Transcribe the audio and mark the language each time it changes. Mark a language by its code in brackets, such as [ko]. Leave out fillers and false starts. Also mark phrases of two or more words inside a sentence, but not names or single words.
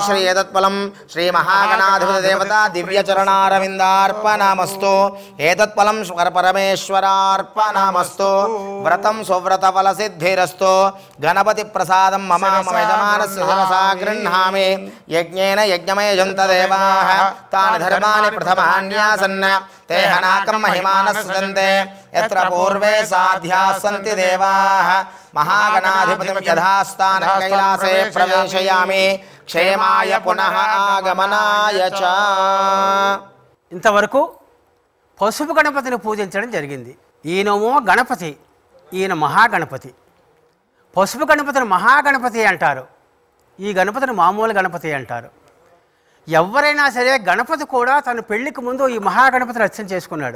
[sa] శ్రీ ఏతత్ఫలం శ్రీ మహాగణాధిపతి దేవతా దివ్య చరణారవిందార్పణమస్తు ఏతత్ఫలం పరమేశ్వరార్పణమస్తు వ్రతం సువ్రత ఫల సిద్ధిరస్తు గణపతి ప్రసాదం మమ యజమానస్య శిరసా గృహ్ణామి యజ్ఞేన యజ్ఞమయజంత దేవాః తాని ధర్మాని ప్రథమాన్యాసన్న ते हनाकं महिमानस्सन्ते यत्र पूर्वे साध्याः सन्ति देवाः महागणाधिपतिं यथास्थानं कैलासे प्रवेशयामि क्षेमाय पुनः आगमनाय च [te] ఇంతవరకు పసుపు గణపతిని పూజించడం జరిగింది. ఈయనమో గణపతి, ఈయన మహాగణపతి. పసుపు గణపతిని మహాగణపతి అంటారు, ఈ గణపతిని మామూలు గణపతి అంటారు. ఎవరైనా సరే గణపతి కూడా తన పెళ్లికి ముందు ఈ మహాగణపతిని అర్చన చేసుకున్నాడు.